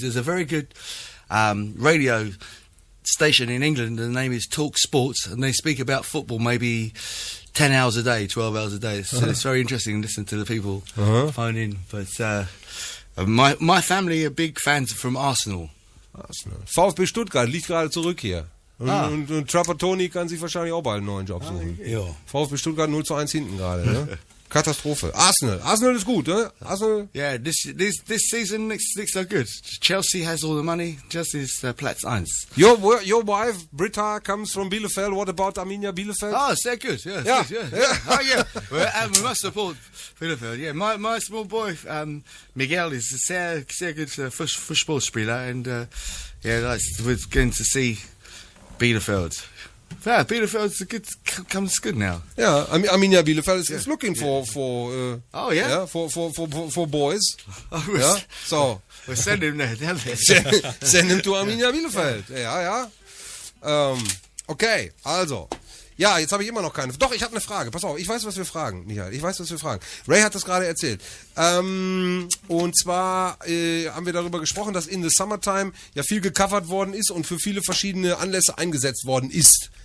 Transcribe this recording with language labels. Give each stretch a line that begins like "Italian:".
English: There's a very good radio station in England. The name is Talk Sports, and they speak about football maybe 10 hours a day, 12 hours a day. So it's very interesting to listen to the people phone in. But my family are big fans from Arsenal.
German: VfB Stuttgart liegt gerade zurück hier. Und Trapattoni kann sich wahrscheinlich auch bald einen neuen Job suchen. Ja. VfB Stuttgart 0:1 hinten gerade, ne? Katastrophe. Arsenal ist gut, ne? Arsenal.
English: Yeah, this season looks so good. Chelsea has all the money.
German: Chelsea's Platz 1.
English: Your wife Britta comes from Bielefeld. What about Arminia Bielefeld? Oh, sehr good. Yeah. Yeah. Good, yeah. Oh, yeah. Well, we must support Bielefeld. Yeah, my small boy Miguel is a sehr good Fußballspieler, and we're going to see Bielefeld. Yeah, Bielefeld's comes good now. Yeah, Arminia Bielefeld is looking for Oh, yeah? for boys. Oh, Yeah, so we'll send him there. send him to Arminia Bielefeld.
German: Ja. Okay, also. Ja, jetzt habe ich immer noch keine. Doch, ich habe eine Frage. Pass auf, ich weiß, was wir fragen, Michael. Ich weiß, was wir fragen. Ray hat das gerade erzählt. Und zwar haben wir darüber gesprochen, dass In the Summertime ja viel gecovert worden ist und für viele verschiedene Anlässe eingesetzt worden ist.